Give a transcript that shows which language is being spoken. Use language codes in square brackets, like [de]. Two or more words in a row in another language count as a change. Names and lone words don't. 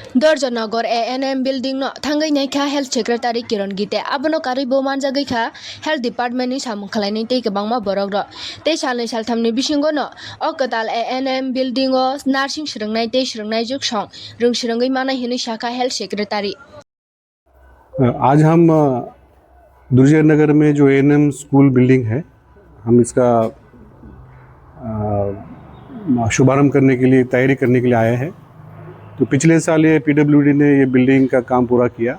[trp] Dorjanagor ANM building no thangai naikha [en] health secretary [trp] Kiran Gite abono karibo manjagoi kha [en] health department [trp] ni samung khlainai tei kwbangma borok rok tei salnai salthamni bisingo no o katal [en] ANM building [trp] o nursing srwngnai tei srwngnai juk song rungsrwngoi manai hinui saka [en] health secretary। [hi] आज हम दुर्जय नगर में जो [en] ANM school building [hi] है, हम इसका शुभारंभ करने के लिए तैयारी करने के लिए आए हैं। तो पिछले साल ये पीडब्ल्यूडी ने ये बिल्डिंग का काम पूरा किया।